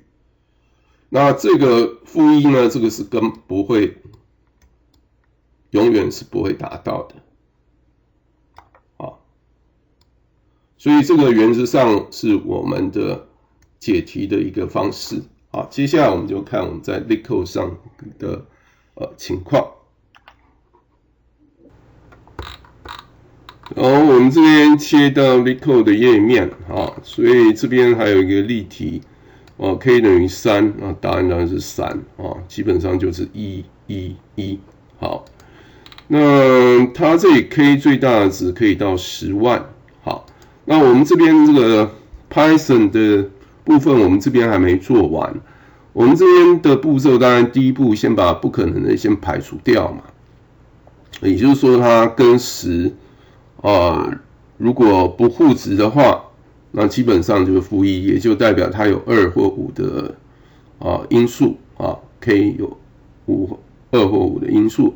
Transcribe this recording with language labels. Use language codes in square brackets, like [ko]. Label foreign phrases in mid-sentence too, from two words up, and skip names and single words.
[zh] 那這個-1呢，這個是永遠是不會達到的所以這個原則上是我們的解題的一個方式接下來我們就看我們在 LeetCode 上的情況。然後我們這邊切到 LeetCode 的頁面所以這邊還有一個例題 k 等於3答案當然是3基本上就是1 1 1。好，那它這裡 k 最大的值可以到10萬。好，那我們這邊這個 Python 的部分我們這邊還沒做完，我們這邊的步驟當然第一步先把不可能的先排除掉嘛，也就是說它跟10如果不互質的話，那基本上就是-1，也就代表它有2或5的因數k 有2或5的因數。